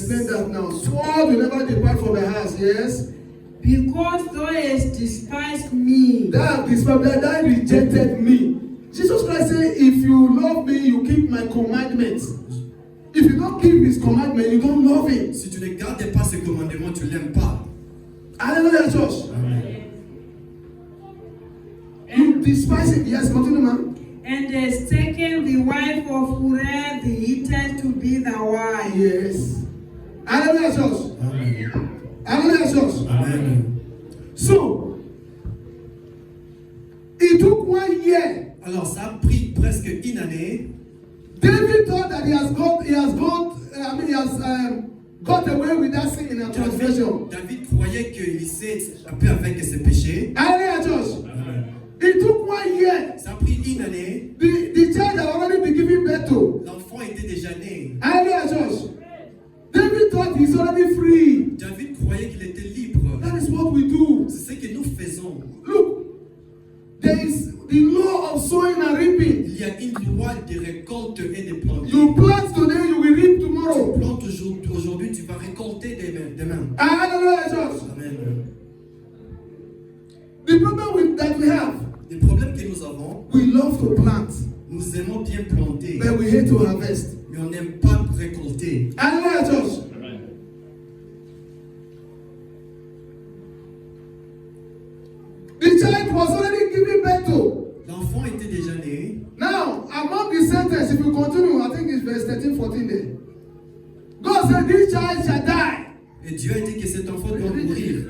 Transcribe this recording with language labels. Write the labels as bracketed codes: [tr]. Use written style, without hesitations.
[en] explain that now. Sword will never depart from the house, yes? because thou hast despised me. That rejected me. Jesus Christ said, if you love me, you keep my commandments. If you don't keep his commandment, you don't love him. [fr] Si tu ne gardes pas ses commandements, tu l'aimes pas. [en] Hallelujah, church. You despise him. Yes, continue, man. And hast taken the wife of Uriah the Hittite to be thy wife. Yes. Hallelujah, church. Amen. Hallelujah, church. Amen. So, it took 1 year. [fr] Alors, ça a pris presque une année. [en] David thought that he has got away with that sin in a transgression. [fr] David croyait qu'il s'est échappé avec ses péchés. [en] Hallelujah, church. Amen. It took 1 year. [fr] Ça a pris une année. [en] The child had already been given birth to. [fr] L'enfant était déjà né. [en] Hallelujah, church. David thought he's already free. [fr] David croyait qu'il était libre. [en] That is what we do. [fr] C'est ce que nous faisons. [en] Look, there is the law of sowing and reaping. [fr] Il y a une loi de récolte et de planter. [en] You plant today, you will reap [fr] Tu [en] tomorrow. [fr] plantes aujourd'hui, tu vas récolter demain. [en] Hallelujah, church. Amen. The problem that we have, [fr] Les problèmes que nous avons, [en] we love to plant, [fr] nous aimons bien planter, [en] but we hate to harvest. [fr] mais on n'aime pas récolter. [en] Hallelujah, church. The child was already given birth to. [fr] L'enfant était déjà né. [en] Now, among the sentence, if you continue, I think it's verse 13, 14 there. God said, this child shall die. [fr] Et Dieu a dit que cet enfant doit mourir.